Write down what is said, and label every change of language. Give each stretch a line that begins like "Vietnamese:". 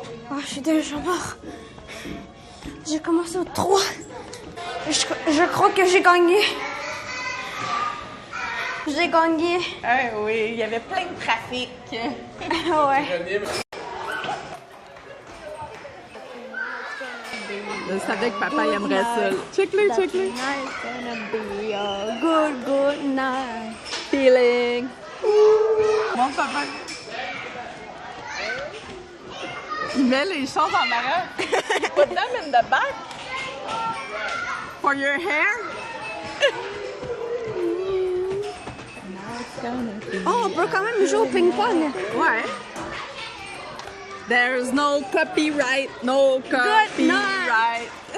French: Oh, je suis déjà mort. J'ai commencé au 3. Je crois que j'ai gagné. J'ai gagné. Ah oui, il y avait plein de trafic. Ouais. Je savais que papa aimerait ça. Check-le, check-le.
English: Tonight's gonna be a good, good night.
French: Feeling. Mon papa. Il met les choses en arrière.
English: Put them in the back. For your hair.
French: Oh, on peut quand même jouer au ping-pong. Ouais.
English: There's no copyright, no copyright.